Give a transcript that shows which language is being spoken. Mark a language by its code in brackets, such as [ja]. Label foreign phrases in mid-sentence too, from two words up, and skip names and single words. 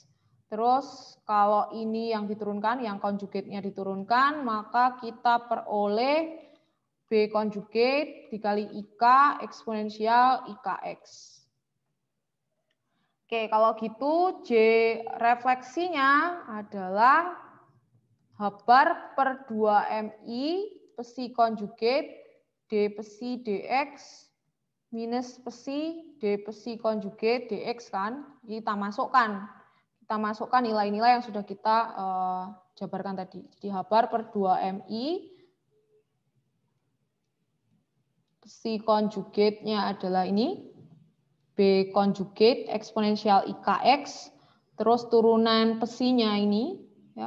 [id] Terus kalau ini yang diturunkan, yang konjugate-nya diturunkan, maka kita peroleh B konjugate dikali IK eksponensial IKX. Oke, kalau gitu J refleksinya adalah H bar per 2MI psi konjugate D psi DX minus psi D psi konjugate DX kan. Ini kita masukkan nilai-nilai yang sudah kita jabarkan tadi. Jadi H bar per 2MI psi konjugate-nya adalah ini. B konjugate eksponensial IKX, terus turunan psinya ini, ya.